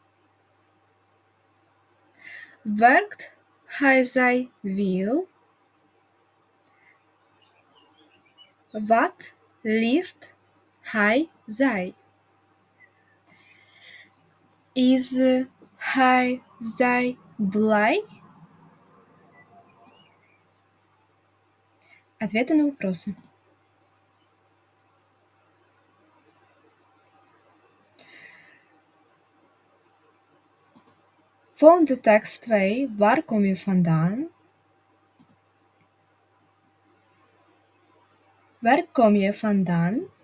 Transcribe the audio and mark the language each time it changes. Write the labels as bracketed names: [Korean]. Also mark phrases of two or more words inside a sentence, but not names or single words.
[Dutch] Werkt hij veel? Wat leert hij? Is hij blij? [Russian] Ответы на вопросы. [Dutch] Volgende tekst 2. Waar kom je vandaan? Waar kom je vandaan?